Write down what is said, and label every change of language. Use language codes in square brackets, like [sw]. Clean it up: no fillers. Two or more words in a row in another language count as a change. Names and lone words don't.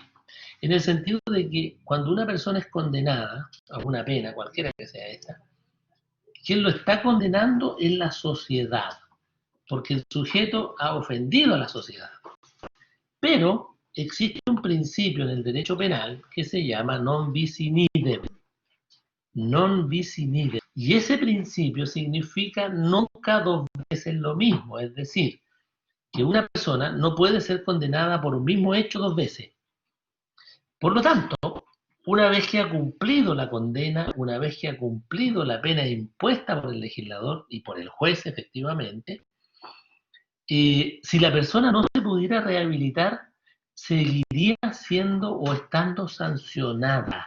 [es] En el sentido de que cuando una persona es condenada a una pena, cualquiera que sea esta, quien lo está condenando es la sociedad, porque el sujeto ha ofendido a la sociedad. Pero existe un principio en el derecho penal que se llama [la] non bis in idem. Non bis in idem. [es] Y ese principio significa nunca dos veces lo mismo, es decir, que una persona no puede ser condenada por un mismo hecho dos veces. Por lo tanto, una vez que ha cumplido la condena, una vez que ha cumplido la pena impuesta por el legislador y por el juez efectivamente, si la persona no se pudiera rehabilitar, seguiría siendo o estando sancionada.